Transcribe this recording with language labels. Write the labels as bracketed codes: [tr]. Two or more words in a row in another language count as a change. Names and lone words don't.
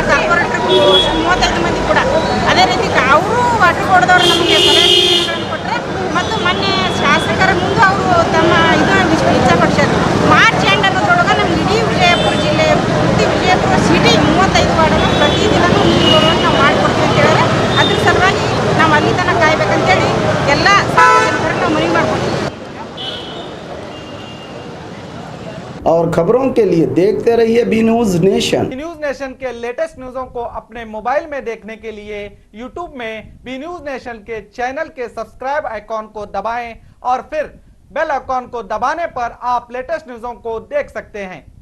[kn] ಕಾರ್ಪೊರೇಟರ್ 35 ಮಂದಿ ಕೂಡ ಅದೇ ರೀತಿ ಅವರು ವಾಟರ್ ಬೋರ್ಡ್ದವರು ನಮಗೆ ಸಲಹೆಗಳನ್ನು ಕೊಟ್ಟರೆ ಮತ್ತು ಮೊನ್ನೆ ಶಾಸಕರ ಮುಂದೆ ಅವರು ತಮ್ಮ ಇಚ್ಛಾಪಡಿಸ್ಯಾರ. [en] March end [kn] ಅನ್ನೋದ್ರೊಳಗೆ ನಮ್ಗೆ ಇಡೀ ವಿಜಯಪುರ ಜಿಲ್ಲೆ ಪೂರ್ತಿ ವಿಜಯಪುರ ಸಿಟಿ 35 ವಾರ್ಡನ್ನು ಪ್ರತಿದಿನವೂ ನೀರು ಬರುವಂತೆ ನಾವು ಮಾಡಿಕೊಡ್ತೀವಿ ಅಂತ ಹೇಳಿದ್ರೆ ಅದ್ರ ಸಲುವಾಗಿ ನಾವು ಅಲ್ಲಿ ತನಕ ಕಾಯ್ಬೇಕಂತೇಳಿ ಎಲ್ಲ ಸಾರ್ವಜನಿಕರಿಗೆ ನಾವು ಮನವಿ ಮಾಡ್ಕೊಡ್ತೀವಿ. [hi] और खबरों के लिए देखते रहिए बी न्यूज नेशन। न्यूज नेशन के लेटेस्ट न्यूज़ों को अपने मोबाइल में देखने के लिए यूट्यूब में बी न्यूज नेशन के चैनल के [en] subscribe icon [hi] को दबाएं और फिर [en] bell icon [hi] को दबाने पर आप लेटेस्ट न्यूज़ों को देख सकते हैं।